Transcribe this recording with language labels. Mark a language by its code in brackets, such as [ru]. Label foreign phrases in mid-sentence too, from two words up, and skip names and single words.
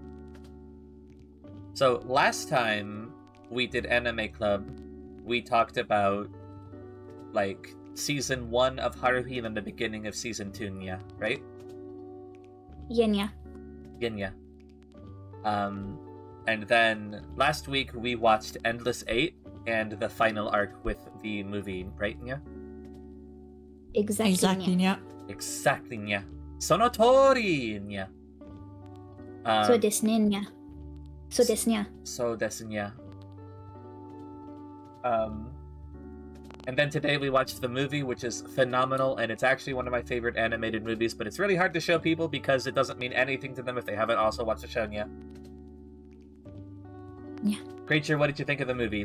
[en] So last time we did Anime Club, we talked about like season 1 of Haruhi and then the beginning of season 2, Nya, right? Yeah. Ginya. And then last week we watched Endless 8 and the final arc with the movie, right, Nya? Exactly. Exactly, yeah. Exactly, [ja] Nya. Sonotori nya. So desu ne, nya. So desu nya. So desu nya. [en] And then today we watched the movie, which is phenomenal, and it's actually one of my favorite animated movies, but it's really hard to show people because it doesn't mean anything to them if they haven't also watched the show, nya. Yeah. Creature, what did you think of the movie?